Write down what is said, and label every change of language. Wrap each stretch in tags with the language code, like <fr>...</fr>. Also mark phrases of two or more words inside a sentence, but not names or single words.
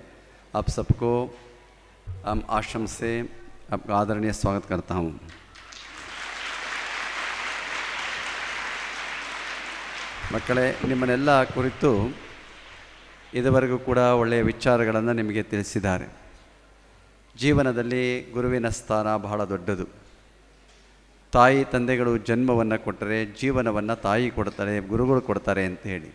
<hi>आप सबको हम आश्रम से आपका आदरणीय स्वागत करता हूँ।</hi> <kn>ಮಕ್ಕಳೇ, ನಿಮ್ಮನ್ನೆಲ್ಲ ಕುರಿತು ಇದುವರೆಗೂ ಕೂಡ ಒಳ್ಳೆಯ ವಿಚಾರಗಳನ್ನು ನಿಮಗೆ ತಿಳಿಸಿದ್ದಾರೆ. ಜೀವನದಲ್ಲಿ ಗುರುವಿನ ಸ್ಥಾನ ಬಹಳ ದೊಡ್ಡದು. ತಾಯಿ ತಂದೆಗಳು ಜನ್ಮವನ್ನು ಕೊಟ್ಟರೆ ಜೀವನವನ್ನು ತಾಯಿ ಕೊಡ್ತಾರೆ, ಗುರುಗಳು ಕೊಡ್ತಾರೆ ಅಂತ ಹೇಳಿ.</kn>